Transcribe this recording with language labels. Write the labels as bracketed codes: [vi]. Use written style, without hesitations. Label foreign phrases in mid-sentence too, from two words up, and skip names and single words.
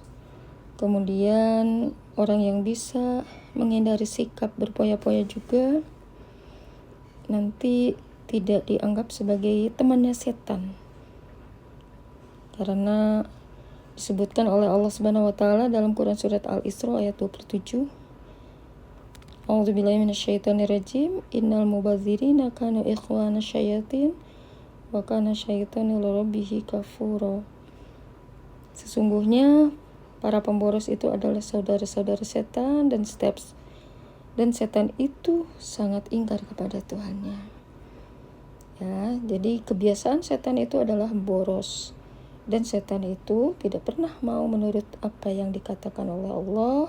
[id] Kemudian orang yang bisa menghindari sikap berpoya-poya juga nanti tidak dianggap sebagai temannya setan. Karena disebutkan oleh Allah [ar] سبحانه وتعالى [id] dalam Quran surat Al-Isra ayat 27. [ar] أعوذ بالله من الشيطان الرجيم. إن المبذرين كانوا إخوان الشياطين وكان الشيطان لربه كفورا. [id] Sesungguhnya para pemboros itu adalah saudara-saudara setan dan setan itu sangat ingkar kepada Tuhannya. Ya, jadi kebiasaan setan itu adalah boros. Dan setan itu tidak pernah mau menurut apa yang dikatakan oleh Allah.